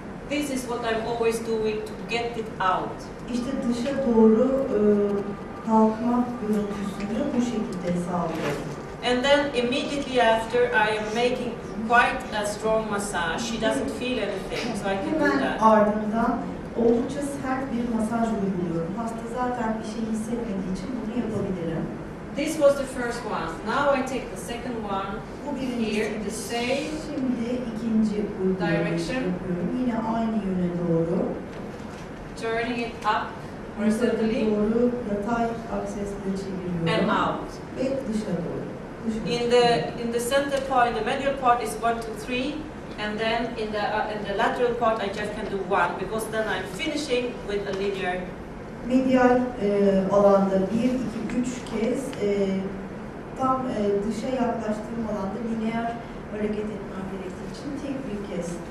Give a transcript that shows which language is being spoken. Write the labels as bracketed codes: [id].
[en] This is what I'm always doing to get it out. [tr] İşte dışa doğru kalkma görüntüsünü bu şekilde sağlıyorum. [en] And then immediately after I am making quite a strong massage. She doesn't feel anything, so I can do [tr] Hemen [en] that. [tr] ardından oldukça sert bir masaj uyguluyorum. Hasta zaten bir şey hissetmediği için bunu yapabilirim. [en] This was the first one. Now I take the second one. [tr] Bu [en] Here, [tr] birincisi. [en] the same [tr] Şimdi ikinci uygulamayı [en] direction. [tr] yapıyorum. Yine aynı yöne doğru. [en] Turning it up [tr] Yukarı [en] horizontally [tr] doğru yatay aksesle çeviriyorum. [en] and out. [tr] Ve dışa doğru. [en] In the center part, the medial part is 1, 2, 3, and then in the lateral part I just can do 1 because then I'm finishing with a linear. [tr] Medial alanda 1, 2, 3 kez tam dışa yaklaştığım alanda lineer hareket etmem gerektiği için tek bir kez.